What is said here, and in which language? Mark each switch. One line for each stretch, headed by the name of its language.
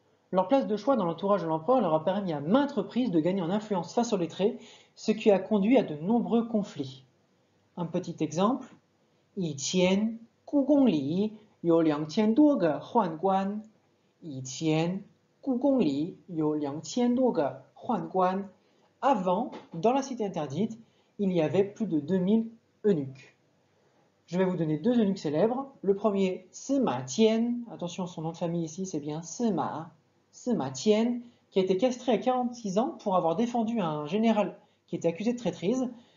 French: Leur place de choix dans l'entourage de l'empereur leur a permis à maintes reprises de gagner en influence face aux lettrés, ce qui a conduit à de nombreux conflits. Un petit exemple,
Chinese: 以前故宫里有2000多个宦官。以前故宫里有2000多个宦官。
French: Avant, dans la cité interdite, il y avait plus de 2000 eunuques. Je vais vous donner deux eunuques célèbres. Le premier, Sima Qian. Attention, son nom de famille ici, c'est bien Sima Qian, qui a été castré à 46 ans pour avoir défendu un général qui était accusé de traîtrise.